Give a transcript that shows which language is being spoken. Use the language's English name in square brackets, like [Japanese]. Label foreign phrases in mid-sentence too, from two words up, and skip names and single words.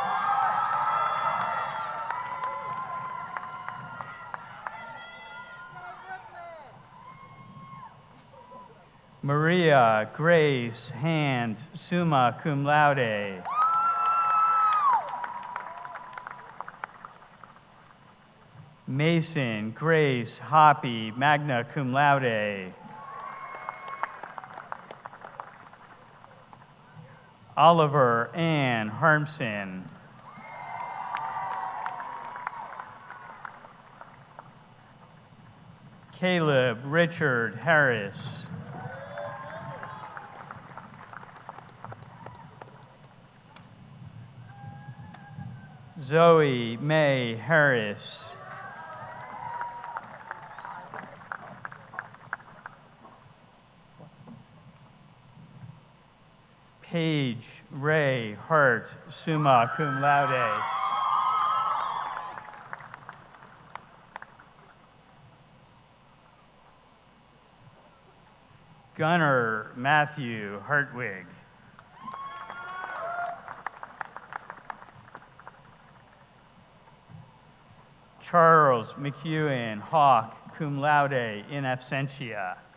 [English] Maria Grace Hand, [Latin] summa cum laude. [English] Mason Grace Hoppy, [Latin] magna cum laude. [English] Oliver Ann Harmson. Caleb Richard Harris. Zoe May Harris. Paige Ray Hart, [Latin] summa cum laude. [English] Gunnar Matthew Hartwig. Charles McEwen Hawk, [Latin] cum laude in absentia.